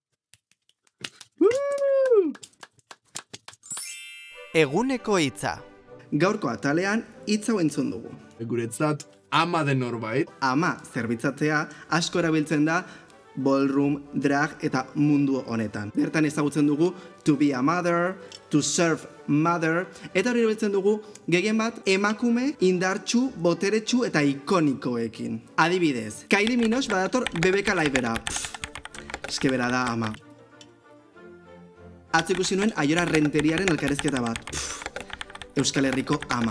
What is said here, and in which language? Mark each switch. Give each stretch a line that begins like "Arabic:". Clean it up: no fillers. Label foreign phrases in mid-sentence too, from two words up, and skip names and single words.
Basque: Eguneko hitza. Gaurko atalean hitz hau entzun dugu. Guretzat, ama den norbait. Ama zerbitzatzea asko erabiltzen da ballroom, drag eta mundu honetan. Bertan ezagutzen dugu
English: to be a mother, to serve mother,
Basque: eta hori erabiltzen dugu gehien bat emakume indartsu, boteretsu eta ikonikoekin. Adibidez, Kylie Minogue badator Bebeka Laibera. Eske bera da ama. Atzo ikusi nuen Aiora Renteriaren elkarrizketa bat. Euskal Herriko ama.